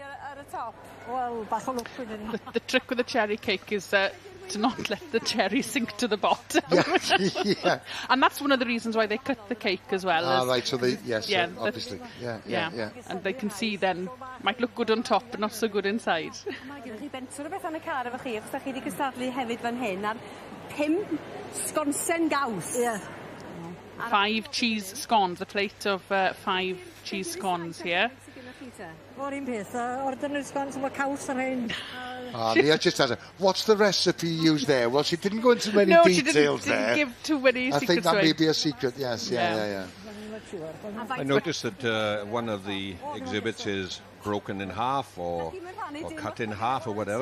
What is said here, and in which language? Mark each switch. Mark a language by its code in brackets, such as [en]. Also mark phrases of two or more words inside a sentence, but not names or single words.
[en] The trick with the cherry cake is to not let the cherry sink to the bottom. Yeah. And that's one of the reasons why they cut the cake as well. Right, so they, yes, obviously. Yeah. And they can see then, might look good on top, but not so good inside. [cy] Mae gennych chi bentwr o beth yn y car efo chi, achos da chi wedi cystadlu hefyd fan hyn ar 5 sgonsen gaws. [en] 5 cheese scones, a plate of 5 cheese scones here. [cy] O'r un peth, [en] ordinary scones [cy] efo caws ar hyn. [en] Leah just has what's the recipe used there? Well, she didn't go into many details there. Didn't give too many secrets. I think that may be a secret, yes, yeah. I noticed that one of the exhibits is broken in half or cut in half or whatever.